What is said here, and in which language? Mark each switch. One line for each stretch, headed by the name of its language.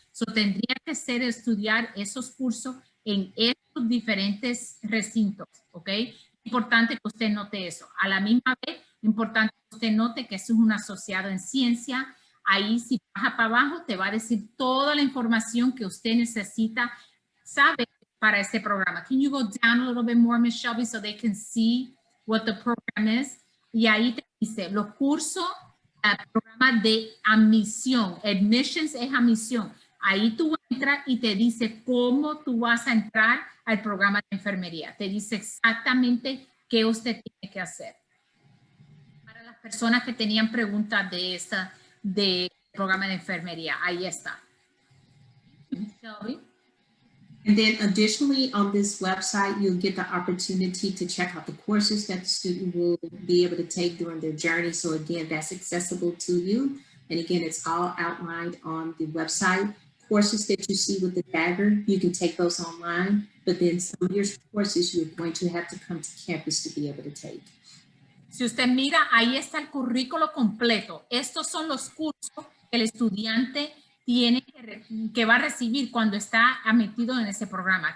Spanish: So, tendría que ser estudiar esos cursos en estos diferentes recintos, ¿ok? Importante que usted note eso. A la misma vez, importante que usted note que eso es un asociado en ciencia. Ahí, si baja para abajo, te va a decir toda la información que usted necesita saber para este programa.
English: Can you go down a little bit more, Ms. Shelby, so they can see what the program is?
Spanish: Y ahí te dice los cursos, programa de admisión. Admissions es admisión. Ahí tú entras y te dice cómo tú vas a entrar al programa de enfermería. Te dice exactamente qué usted tiene que hacer. Para las personas que tenían preguntas de programa de enfermería, ahí está. Shelby.
English: And then additionally on this website, you'll get the opportunity to check out the courses that the student will be able to take during their journey. So again, that's accessible to you. And again, it's all outlined on the website. Courses that you see with the dagger, you can take those online, but then some of your courses you're going to have to come to campus to be able to take.
Spanish: Si usted mira, ahí está el currículo completo. Estos son los cursos que el estudiante tiene que va a recibir cuando está metido en ese programa.